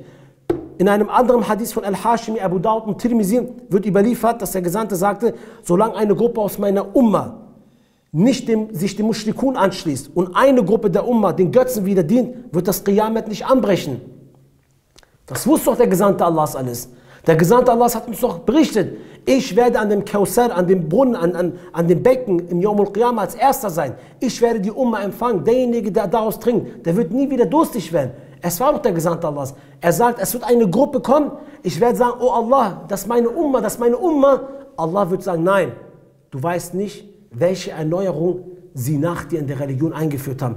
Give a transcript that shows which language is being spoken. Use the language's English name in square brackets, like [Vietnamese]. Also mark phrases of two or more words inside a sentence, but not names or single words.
[German] In einem anderen Hadith von Al-Hashimi, Abu Dawud und Tirmizi wird überliefert, dass der Gesandte sagte, solange eine Gruppe aus meiner Umma nicht sich dem Mushrikun anschließt und eine Gruppe der Umma den Götzen wieder dient, wird das Qiyamet nicht anbrechen. Das wusste doch der Gesandte Allahs alles. Der Gesandte Allahs hat uns doch berichtet, ich werde an dem Kausar, an dem Brunnen, an dem Becken im [Arabic] يوم القيامة [German] als Erster sein. Ich werde die Umma empfangen. Derjenige, der daraus trinkt, der wird nie wieder durstig werden. Es war doch der Gesandte Allahs. Er sagt, es wird eine Gruppe kommen. Ich werde sagen, oh Allah, das ist meine Umma, das ist meine Umma. Allah wird sagen, nein, du weißt nicht, welche Erneuerung sie nach dir in der Religion eingeführt haben.